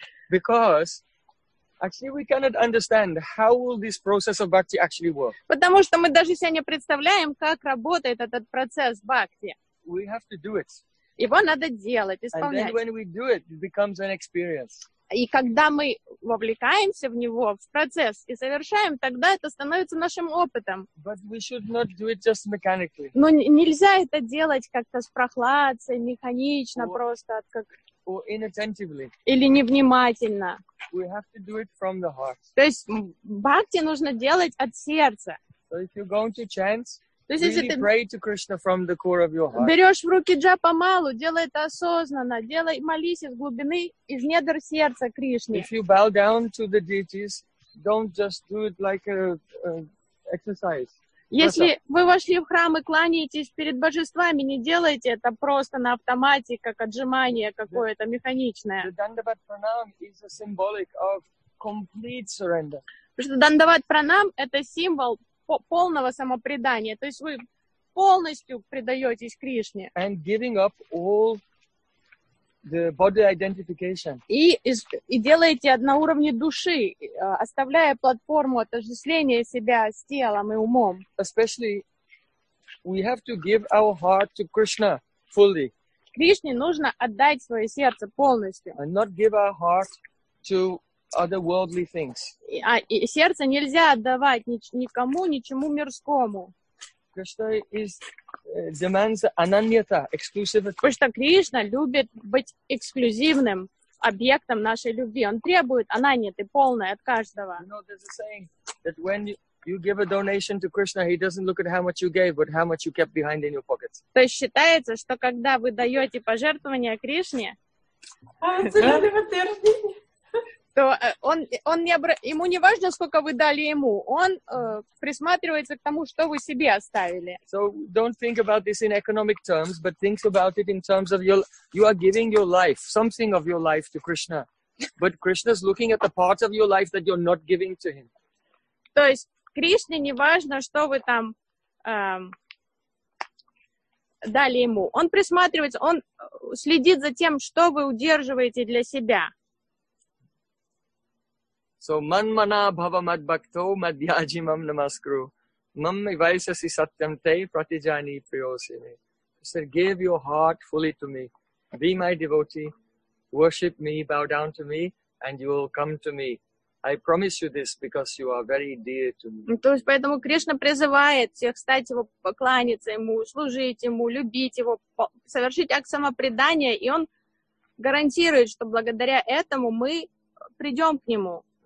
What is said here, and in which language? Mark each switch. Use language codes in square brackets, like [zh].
[en] Because actually, we cannot understand how will this process of bhakti actually work. [ru] Потому что мы даже себе не представляем, как работает этот процесс бхакти. [en] We have to do it. [ru] Его надо делать, исполнять. [en] And then when we do it, it becomes an experience. [ru] И когда мы вовлекаемся в него, в процесс, и совершаем, тогда это становится нашим опытом. [en] But we should not do it just mechanically. [ru] Но нельзя это делать как-то с прохладцей, механично, просто как... [en] Or inattentively. [ru] Или невнимательно. [en] We have to do it from the heart. [ru] То есть бхакти нужно делать от сердца. [en] So if you're going to chant, really pray to Krishna from the core of your heart. [ru] Берешь в руки джапа-малу, делай это осознанно, делай, молись из глубины, из недр сердца Кришне. [en] If you bow down to the deities, don't just do it like an exercise. [ru] Если вы вошли в храм и кланяетесь перед божествами, не делайте это просто на автомате, как отжимание какое-то механичное. Потому что дандават пранам — это символ полного самопредания. То есть вы полностью предаетесь Кришне. [en] And giving up all the body identification. [ru] И делаете на уровне души, оставляя платформу отождествления себя с телом и умом. [en] Especially, we have to give our heart to Krishna fully. [ru] Кришне нужно отдать свое сердце полностью. [en] And not give our heart to other worldly things. [ru] И сердце нельзя отдавать никому, ничему мирскому. [en] Krishna is demands ananyata, exclusivity. [ru] Потому что Кришна любит быть эксклюзивным объектом нашей любви. Он требует ананьяты полной от каждого. [en] You know, there's a saying that when you give a donation to Krishna, he doesn't look at how much you gave, but how much you kept behind in your pockets. [ru] То есть считается, что когда вы даете пожертвование Кришне, то ему не важно, сколько вы дали ему, он присматривается к тому, что вы себе оставили. [en] So don't think about this in economic terms, but think about it in terms of you are giving your life, something of your life to Krishna, but Krishna's looking at the parts of your life that you're not giving to him. [ru] То есть Кришне не важно, что вы там дали ему. Он присматривается, он следит за тем, что вы удерживаете для себя. [sa] So manmana bhava mad bhakto madhyajimam namaskru mam vaisasi satyam te pratijani priyosimi. [en] He said, give your heart fully to me, be my devotee, worship me, bow down to me, and you will come to me. I promise you this because you are very dear to me. [ru] То есть поэтому Кришна призывает всех стать его, покланяться ему, служить ему, любить его, совершить акт самопредания, и он гарантирует, что благодаря этому мы придем к нему.